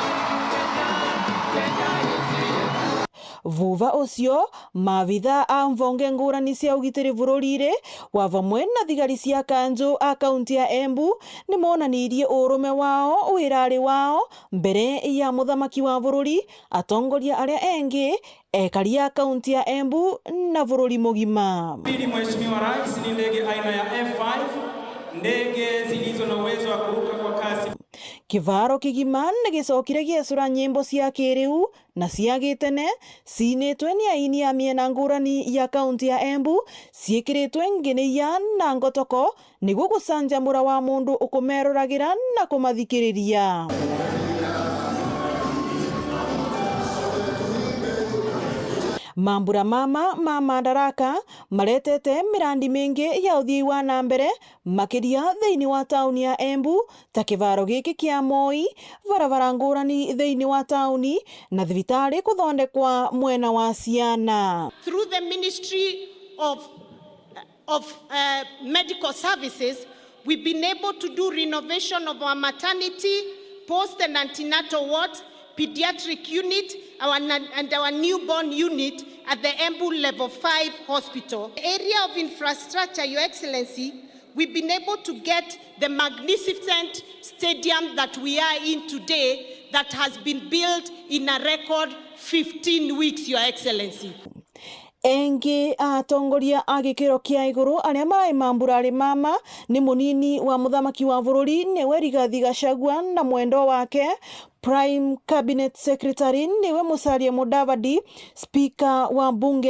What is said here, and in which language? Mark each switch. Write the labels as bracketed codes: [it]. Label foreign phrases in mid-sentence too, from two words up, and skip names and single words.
[ebu] Vuva ucio mavitha a mvonge ngurani cia ugitiri bururi-ri wa vamwe na thigari cia kanjo a kaunti ya Embu ni monanirie urume wao wirari wao mbere ya muthamaki wa bururi atongoria aria engi ekari ya kaunti ya Embu na bururi mugima. [sw] Mheshimiwa Rais, ni ndege aina ya F5, ndege zilizo na uwezo wa kuruka kwa kasi. [ebu] Kivaro kigima nigicokire giecura nyimbo cia kiriu na cia gitene cinitwe ni aini ya miena ngurani ya kaunti ya Embu ciekiritwe nginiya na ngotoko niguo gucanjamura wa mundu ukumeruragira na kumathikiriria. Mambura mama ma Madaraka maretete mirandi mingi ya uthii wa na mbere makiria thiini wa tauni ya Embu ta kivaro giki kia Moi varavara ngurani thiini wa tauni na thibitari kuthondekwa mwena wa ciana. [en] Through the Ministry of Medical Services, we've been able to do renovation of our maternity, post and antenatal ward, pediatric unit, and our newborn unit at the Embu Level 5 Hospital. The area of infrastructure, Your Excellency, we've been able to get the magnificent stadium that we are in today that has been built in a record 15 weeks, Your Excellency. [ebu] Engi atongoria agikiro kia iguru aria marai mambura mama ni munini wa muthamaki wa bururi niwe Rigathi Gachagua na mwendo wake [en] Prime Cabinet Secretary [ebu] niwe Musalia Mudavadi, Speaker wa bunge